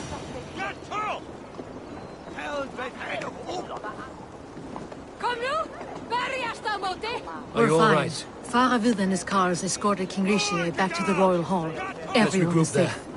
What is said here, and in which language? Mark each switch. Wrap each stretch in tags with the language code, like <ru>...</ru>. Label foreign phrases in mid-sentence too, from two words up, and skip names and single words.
<is>Kom nu! Bergast á móti!</is> <en>Are you all fine. right? Faravid and his cars escorted King Rishi back to the royal hall. Let's Everyone regroup is there. safe.</en>